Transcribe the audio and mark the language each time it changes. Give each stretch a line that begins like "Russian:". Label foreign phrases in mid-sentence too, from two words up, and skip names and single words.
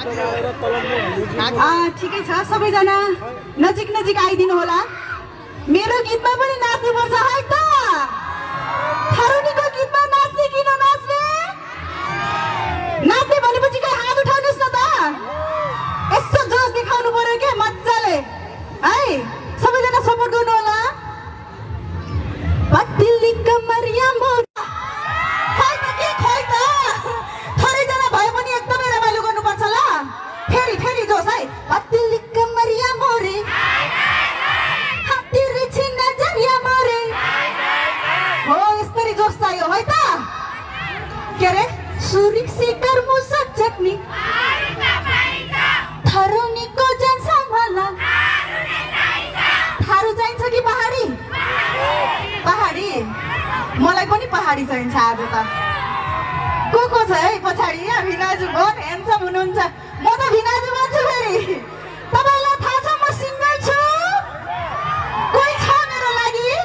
Nepali: ठिकै छ सबैजना नजिक नजिक आइदिनु होला मेरो गीतमा पनि नाच्नुपर्छ है त थरुनीको गीतमा नाच्ने कि ननाच्ने नाच्ने भनेपछि के हात उठाउनुस् न त यसो जोस देखाउनु पर्यो के मज्जाले है सबैजना सपोर्ट गर्नु होला
Bhojpuri: पत्तली कमरिया मोर
Nepali: खोइ त थोरै जना भए पनि एकदमै रमाइलो गर्नुपर्छ ल फेरि फेरि जोस है
Bhojpuri: पत्तली कमरिया मोरे तिरछी नजरिया मोरे
Nepali: हो यसरी जोस चाहियो है त के रे सुरिक सिकर मुसक चटनी थरुनीको जान्छ मला थारू चाहिन्छ कि पहाडी पहाडी मलाई पनि पहाडी चाहिन्छ आज त को छ है पछाडि यहाँ भिनाजु बहुत ह्यान्डसम हुनुहुन्छ म त भिनाजु भन्छु फेरि तपाईलाई थाहा छ म सिङ्गल छु कोही छ मेरो लागि